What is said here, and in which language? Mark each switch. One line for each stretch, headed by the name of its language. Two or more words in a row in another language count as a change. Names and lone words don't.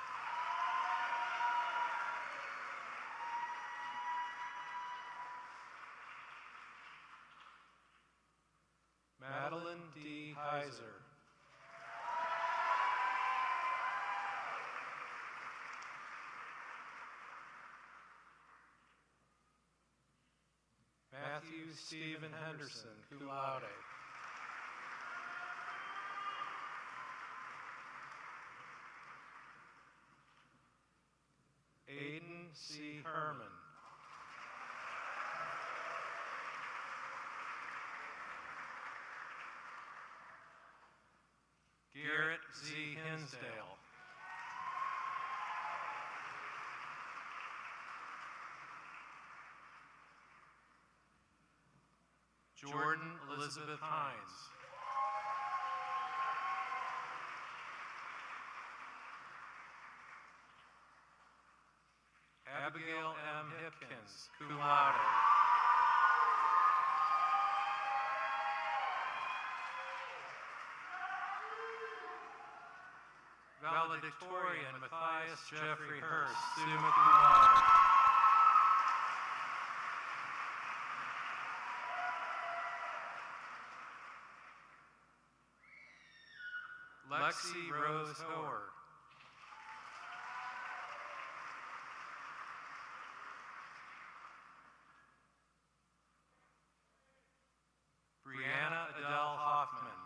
English: Madeline D. Heiser. Matthew Stephen Henderson,
Latin: cum laude.
English: Aiden C. Herman. Garrett Z. Hinsdale. Jordan Elizabeth Hines. Abigail M. Hipkins,
Latin: cum laude.
English: Valedictorian Matthias Jeffrey Hurst,
Latin: summa cum laude.
English: Lexi Rose Howard. Brianna Adele Hoffman.